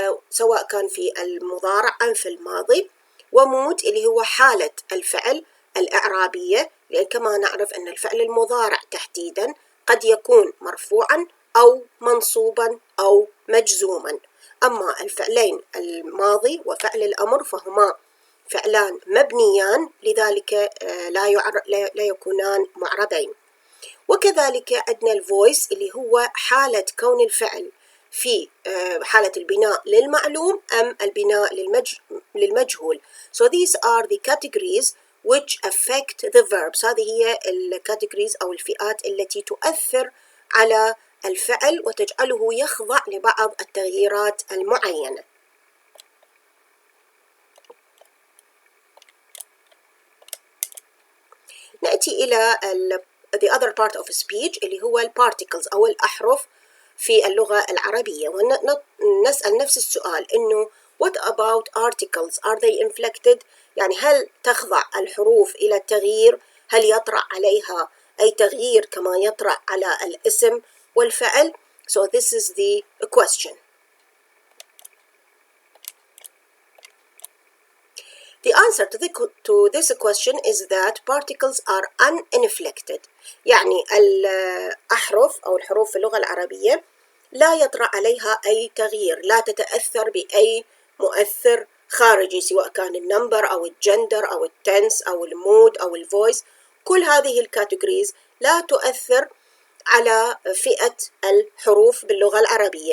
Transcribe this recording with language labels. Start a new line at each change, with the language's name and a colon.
Arabic: سواء كان في المضارع أم في الماضي، ومود اللي هو حالة الفعل الإعرابية لأن كما نعرف أن الفعل المضارع تحديدا قد يكون مرفوعا أو منصوبا أو مجزوما، أما الفعلين الماضي وفعل الأمر فهما فعلان مبنيان لذلك لا يكونان معربين. وكذلك عندنا الفويس اللي هو حالة كون الفعل في حالة البناء للمعلوم أم البناء للمجهول.
English: So these are the categories which affect the verbs.
Arabic: هذه هي الكاتيجوريز أو الفئات التي تؤثر على الفعل وتجعله يخضع لبعض التغييرات المعينة. نأتي إلى
English: the other part of speech
Arabic: اللي هو البارتيكلز أو الأحرف في اللغة العربية، ونسأل نفس السؤال إنه
English: what about articles are they inflected؟
Arabic: يعني هل تخضع الحروف إلى التغيير؟ هل يطرأ عليها أي تغيير كما يطرأ على الاسم والفعل؟
English: So this is the question. The answer to this question is that particles are uninflected.
Arabic: يعني الأحرف أو الحروف في اللغة العربية لا يطرأ عليها أي تغيير، لا تتأثر بأي مؤثر خارجي سواء كان النمبر أو الجندر أو التنس أو المود أو الفويس. كل هذه الكاتيجوريز لا تؤثر على فئة الحروف باللغة العربية.